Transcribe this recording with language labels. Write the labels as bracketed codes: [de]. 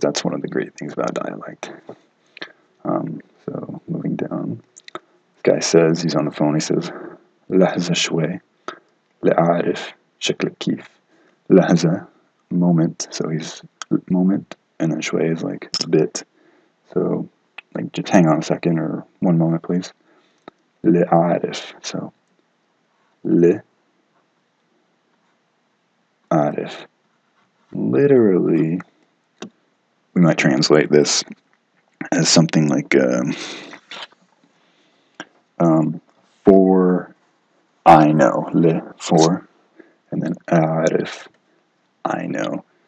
[en] That's one of the great things about dialect. So moving down, this guy says, he's on the phone, he says, [ar] لحظة شوي لأعرف شكلك كيف. [en] لحظة, moment, so he's moment, and then شوي is like a bit. So like just hang on a second, or one moment please. [ar] لأعرف, so لأعرف. [en] Literally, we might translate this as something like for I know, for, and then أعرف, I know.